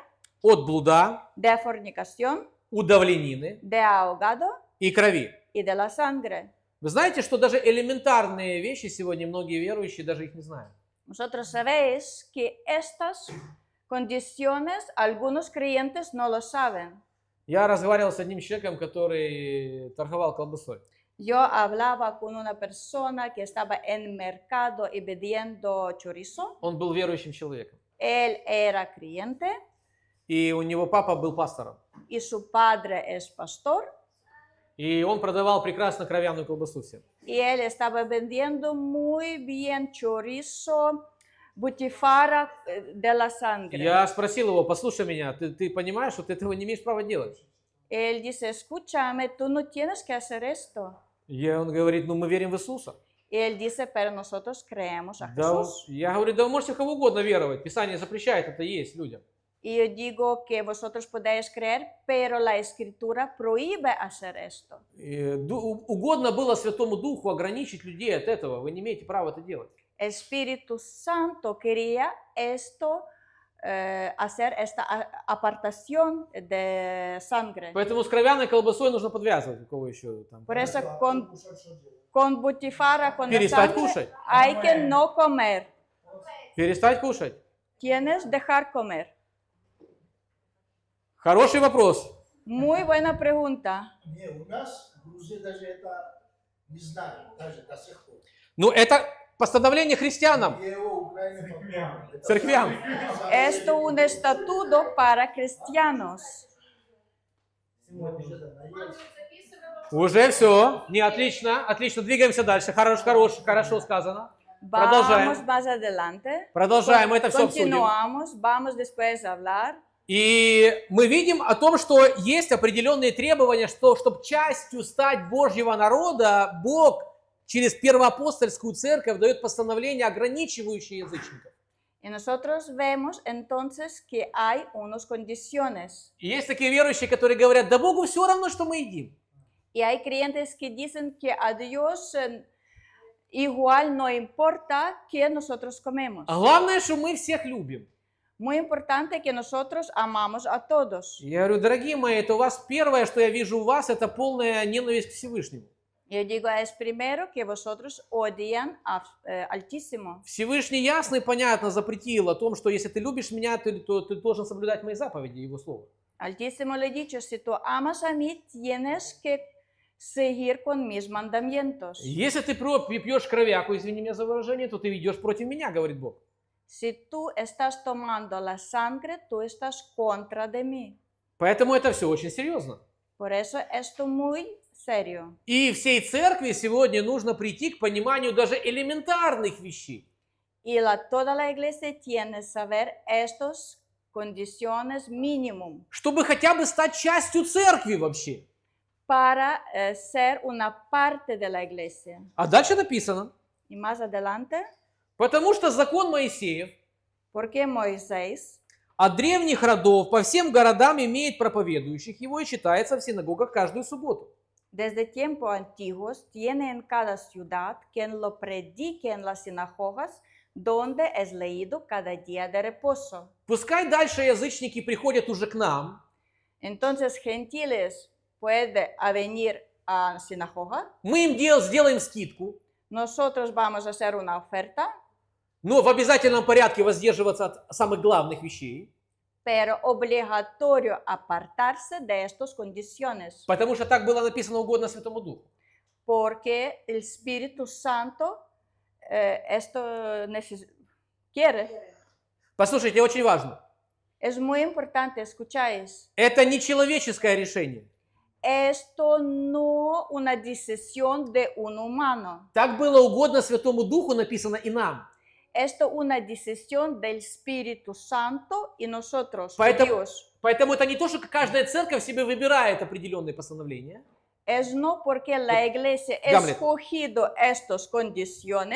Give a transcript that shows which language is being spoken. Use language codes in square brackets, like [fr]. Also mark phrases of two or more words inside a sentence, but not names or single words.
[ru] от блуда, [es] de fornicación, [ru] удавленины [es] de ahogado [ru] и крови. [es] y de la sangre. [ru] Вы знаете, что даже элементарные вещи сегодня многие верующие даже их не знают. [es] Vosotros sabéis que estas condiciones algunos creyentes no lo saben. [ru] Я разговаривал с одним человеком, который торговал колбасой. [es] Yo hablaba con una persona que estaba en mercado y vendiendo chorizo. [ru] Он был верующим человеком. [es] Él era creyente [ru] И у него папа был пастором. [es] y su padre es pastor. [ru] И он продавал прекрасно кровяную колбасу всем. [es] Y él estaba vendiendo muy bien chorizo, butifarra de la sangre. [ru] Я спросил его, послушай меня, ты понимаешь, что ты этого не имеешь права делать? [es] Él dice, escúchame, tú no tienes que hacer esto. [ru] И он говорит, ну мы верим в Иисуса. [es] Y él dice, pero nosotros creemos a [ru] Да, [es] Jesús. [ru] я говорю, да вы можете в кого угодно веровать. Писание запрещает это есть людям. [es] Y yo digo que vosotros podéis creer, pero la escritura prohíbe hacer esto. [ru] Угодно было Святому Духу ограничить людей от этого. Вы не имеете права это делать. [es] Espíritu Santo quería esto, hacer esta apartación de sangre. [ru] Поэтому с кровяной колбасой нужно подвязывать. У кого еще там? [es] Por eso con butifarra, con la [ru] Перестать [es] sangre, [ru] кушать. [es] hay que no comer. [ru] Перестать кушать. [es] Tienes dejar comer. [ru] Хороший вопрос. [es] Muy buena pregunta. [ru] Не, у нас в Грузии даже это не знают, даже до сих пор. Ну, это постановление христианам. И его Украина попробует. Это Церквям. [es] Esto es un estatuto para cristianos. [ru] Мы уже наелись. Уже все. Не, отлично, отлично. Двигаемся дальше. Хорошо сказано. [es] Vamos más adelante. [ru] Продолжаем, это все обсудим. [es] Continuamos, vamos después a hablar. [ru] И мы видим о том, что есть определенные требования, что, чтобы частью стать Божьего народа, Бог через первоапостольскую церковь дает постановления, ограничивающие язычников. [es] Y nosotros vemos entonces que hay unas condiciones. [ru] И есть такие верующие, которые говорят, да Богу все равно, что мы едим. [es] Y hay creyentes que dicen que a Dios igual no importa que nosotros comemos. [ru] А главное, что мы всех любим. [es] Muy importante que nosotros amamos a todos. [ru] Я говорю, дорогие мои, это у вас первое, что я вижу у вас, это полная ненависть к Всевышнему. [es] Yo digo, es primero que vosotros odian Altísimo. [ru] Всевышний ясно и понятно запретил о том, что если ты любишь меня, то ты должен соблюдать мои заповеди, его слово. [es] Altísimo le he dicho, si tú amas a mí, tienes que seguir con mis mandamientos. [ru] Если ты пьешь кровяку, извини меня за выражение, то ты идешь против меня, говорит Бог. [es] Si tú estás tomando la sangre, tú estás contra de mí. [ru] Поэтому это все очень серьезно. [es] Por eso esto muy serio. [ru] И всей церкви сегодня нужно прийти к пониманию даже элементарных вещей. [es] Y toda la iglesia tiene que saber estas condiciones mínimo [ru] Чтобы хотя бы стать частью церкви вообще. [es] para ser una parte de la iglesia. [ru] А дальше написано. [es] Y más adelante, [ru] Потому что закон Моисеев [es] porque Moisés [ru] от древних родов по всем городам имеет проповедующих его и читается в синагогах каждую субботу. [es] desde tiempos antiguos tiene en cada ciudad quien lo predique en las sinagogas, donde es leído cada día de reposo. [ru] Пускай дальше язычники приходят уже к нам, [es] Entonces, gentiles pueden venir a la sinagoga. [ru] мы им сделаем скидку, [es] Nosotros vamos a hacer una oferta, [ru] но в обязательном порядке воздерживаться от самых главных вещей, [es] pero obligatorio apartarse de estas condiciones, [ru] потому что так было написано угодно Святому Духу. [es] porque el Espíritu Santo esto quiere. [ru] Послушайте, очень важно. [es] Es muy importante, escucháis. [ru] Это не человеческое решение. [es] Esto no una decisión de un humano. [ru] Так было угодно Святому Духу, написано и нам. [es] Esto una decisión del Espíritu Santo y nosotros, Dios. Dios. [ru] Поэтому это не то, что каждая церковь себе выбирает определенные постановления. [es] Es no porque la iglesia ha Гамлет. escogido estas condiciones.